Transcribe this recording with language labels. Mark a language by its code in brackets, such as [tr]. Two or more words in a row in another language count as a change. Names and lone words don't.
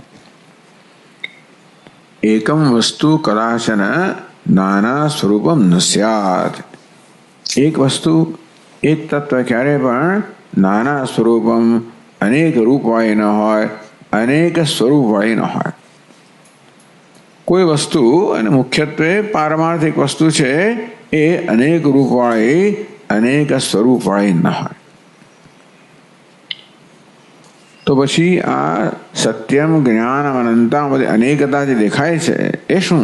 [sa] एकं वस्तु कदाचन नाना स्वरूपम न स्यात्। [gu] એક વસ્તુ એક તત્વ ક્યારે પણ [sa] नाना स्वरूपम [gu] અનેક રૂપવાળી ન હોય અનેક સ્વરૂપવાળી ન હોય। કોઈ વસ્તુ અને મુખ્યત્વે પારમાર્થિક વસ્તુ છે એ અનેક રૂપવાળી અનેક સ્વરૂપવાળી ન હોય। તો પછી આ [sa] सत्यम ज्ञान अनंता [gu] બધી અનેકતા જે દેખાય છે એ શું?